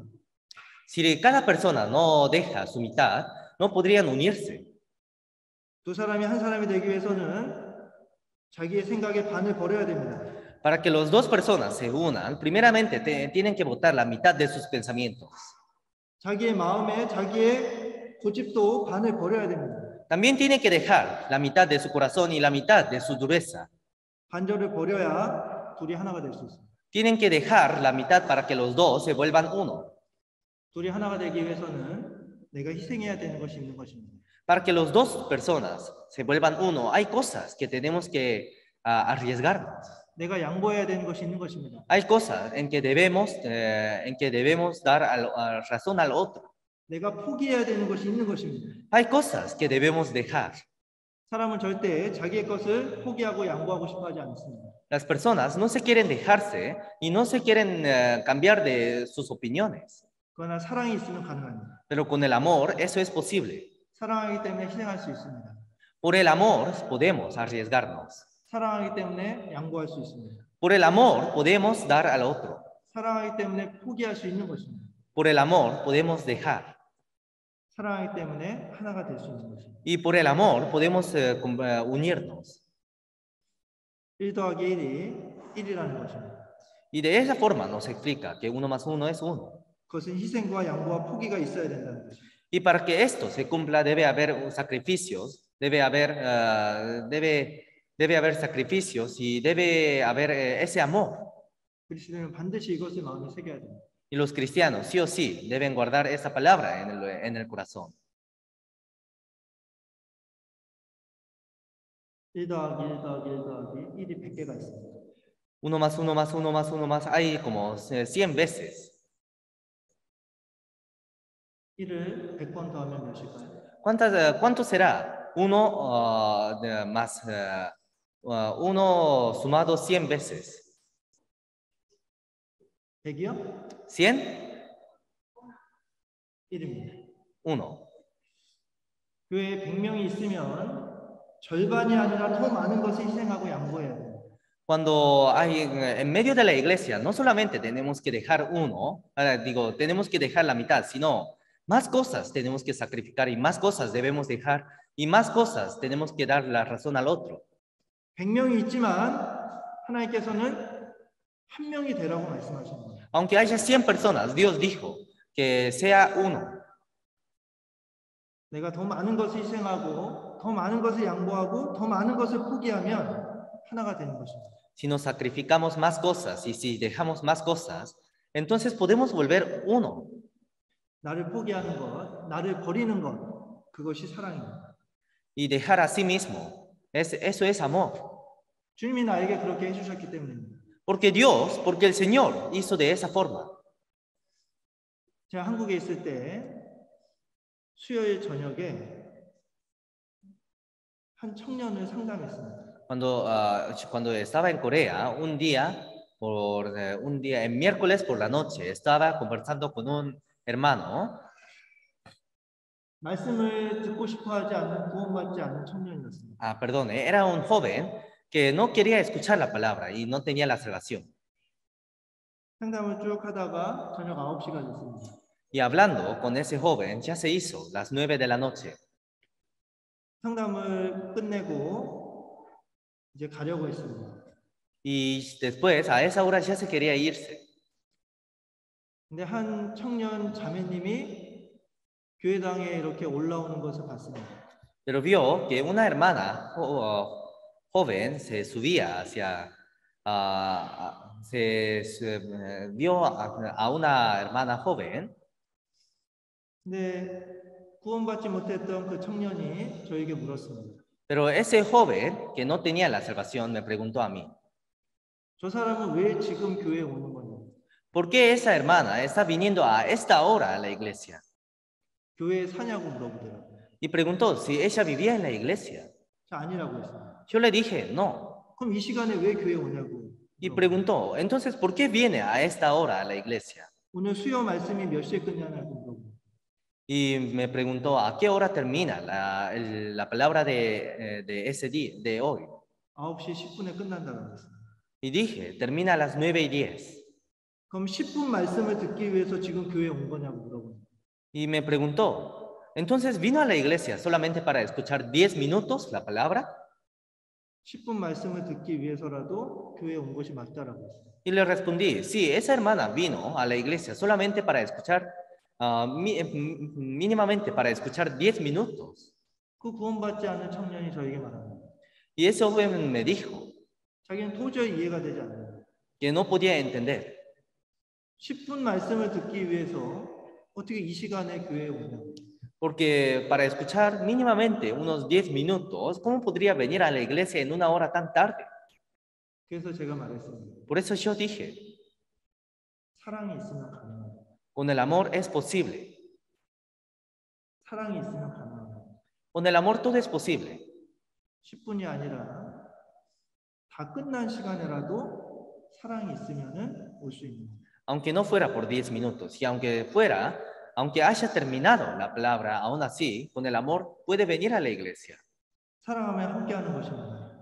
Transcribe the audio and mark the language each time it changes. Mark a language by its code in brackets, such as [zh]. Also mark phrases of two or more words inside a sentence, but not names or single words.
[es] Si cada persona no deja su mitad, no podrían unirse. [ko] 두 사람이 한 사람이 되기 위해서는 자기의 생각의 반을 버려야 됩니다. [es] Para que las dos personas se unan, primeramente tienen que botar la mitad de sus pensamientos. [ko] 자기의 마음에 자기의 고집도 반을 버려야 됩니다. [es] También tienen que dejar la mitad de su corazón y la mitad de su dureza. [ko] 반절을 버려야 둘이 하나가 될 수 있습니다. [es] Tienen que dejar la mitad para que los dos se vuelvan uno. [ko] 둘이 하나가 되기 위해서는 내가 희생해야 되는 것이 있는 것입니다. [es] Para que las dos personas se vuelvan uno, hay cosas que tenemos que arriesgarnos. [ko] 내가 양보해야 되는 것이 있는 것입니다. [es] Hay cosas en que debemos dar razón al otro. [ko] 내가 포기해야 되는 것이 있는 것입니다. [es] Hay cosas que debemos dejar. [ko] 사람은 절대 자기의 것을 포기하고 양보하고 싶어 하지 않습니다. [es] Las personas no se quieren dejarse y no se quieren cambiar de sus opiniones. [ko] 그러나 사랑이 있으면 가능합니다. [es] Pero con el amor eso es posible. [ko] 사랑하기 때문에 희생할 수 있습니다. [es] Por el amor podemos arriesgarnos. [ko] 사랑하기 때문에 양보할 수 있습니다. [es] Por el amor podemos dar al otro. [ko] 사랑하기 때문에 포기할 수 있는 것입니다. [es] Por el amor podemos dejar. [ko] 사랑하기 때문에 하나가 될 수 있는 것입니다. [es] Y por el amor podemos unirnos. [ko] 1 더하기 1이 1이라는 것입니다. [es] Y de esa forma nos explica que 1 más 1 es 1. [ko] 그것은 희생과 양보와 포기가 있어야 된다는 것입니다. [es] Y para que esto se cumpla debe haber sacrificios, debe haber sacrificios y debe haber ese amor. [ko] 그리스도인은 반드시 이것을 마음에 새겨야 됩니다. [es] Y los cristianos sí o sí deben guardar esa palabra en el corazón. [ko] 1 더하기 1 더하기 1 더하기 1이 100개가 있습니다. [es] 1 más 1 más 1 más 1 más, hay como 100 veces. [ko] 1을 100번 더하면 몇일까요? [es] ¿Cuánto será? 1 más 1 sumado 100 veces. [ko] 100이요? [es] 100, [ko] 1입니다. [es] 1. [ko] 교회에 100명이 있으면 절반이 아니라 더 많은 것을 희생하고 양보해야 돼요. [es] Cuando hay en medio de la iglesia, no solamente tenemos que dejar tenemos que dejar la mitad, sino más cosas tenemos que sacrificar y más cosas debemos dejar y más cosas tenemos que dar la razón al otro. [ko] 100명이 있지만 하나님께서는 한 명이 되라고 말씀하십니다. [es] Aunque haya 100 personas, Dios dijo que sea uno. [ko] 내가 더 많은 것을 희생하고 더 많은 것을 양보하고 더 많은 것을 포기하면 하나가 되는 것입니다. [es] Si nos sacrificamos más cosas y si dejamos más cosas, entonces podemos volver uno. [ko] 나를 포기하는 것, 나를 버리는 것, 그것이 사랑입니다. [es] Y dejar a sí mismo, eso es amor. [ko] 주님이 나에게 그렇게 해주셨기 때문입니다. [es] Porque el Señor hizo de esa forma. [ko] 제가 한국에 있을 때 수요일 저녁에 한 청년을 상담했습니다. [es] Cuando estaba en Corea, un día, en miércoles por la noche, estaba conversando con un hermano. [ko] 말씀을 듣고 싶어 하지 않는 구원받지 않는 청년이었습니다. [es] Perdón, era un joven que no quería escuchar la palabra y no tenía la salvación. [ko] 상담을 쭉 하다가 저녁 9시가 됐습니다. [es] Y hablando con ese joven, ya se hizo las 9 de la noche. [ko] 상담을 끝내고 이제 가려고 했습니다. [es] Y después, a esa hora ya se quería irse. [ko] 근데 한 청년 자매님이 교회당에 이렇게 올라오는 것을 봤습니다. [es] Pero vio que una hermana joven se subía hacia, vio a una hermana joven, [ko] 근데 구원받지 못했던 그 청년이 저에게 물었습니다. [es] pero ese joven que no tenía la salvación me preguntó a mí, [ko] 저 사람은 왜 지금 교회에 오는 거냐고. [es] ¿por qué esa hermana está viniendo a esta hora a la iglesia? [ko] 교회에 사냐고 물어보더라고요. [es] Y preguntó si ella vivía en la iglesia. [ko] 저 아니라고 했습니다. [es] Yo le dije, no. [ko] 그럼 이 시간에 왜 교회에 오냐고. [es] Y preguntó, entonces, ¿por qué viene a esta hora a la iglesia? [ko] 오늘 수요 말씀이 몇 시에 끝나냐고 물어보고. [es] Y me preguntó, ¿a qué hora termina la palabra de ese día, de hoy? [ko] 9시 10분에 끝난다고 했습니다. [es] Y dije, termina a las 9:10. [ko] 그럼 10분 말씀을 듣기 위해서 지금 교회에 온 거냐고 물어보고. [es] Y me preguntó, entonces, ¿vino a la iglesia solamente para escuchar 10 minutos la palabra? [ko] 10분 말씀을 듣기 위해서라도 교회에 온 것이 맞다라고 했어요. [es] Y le respondí, sí, esa hermana vino a la iglesia solamente para escuchar, mínimamente para escuchar 10 minutos. [ko] 그 구원받지 않은 청년이 저에게 말합니다. [es] Y ese joven me dijo [ko] 자기는 도저히 이해가 되지 않아요. [es] que no podía entender. [ko] 10분 말씀을 듣기 위해서 어떻게 이 시간에 교회에 오냐고. [es] Porque para escuchar mínimamente unos 10 minutos, ¿cómo podría venir a la iglesia en una hora tan tarde? [ko] 그래서 제가 말했습니다. [es] Por eso yo dije, [ko] 사랑이 있으면 가능합니다. [es] con el amor es posible. [ko] 사랑이 있으면 가능합니다. [es] Con el amor todo es posible. [ko] 10분이 아니라 다 끝난 시간이라도 사랑이 있으면은 올 수 있는 거예요. [es] Aunque no fuera por 10 minutos y aunque haya terminado la palabra, aún así, con el amor puede venir a la iglesia. [ko] 사랑하면 함께하는 것입니다.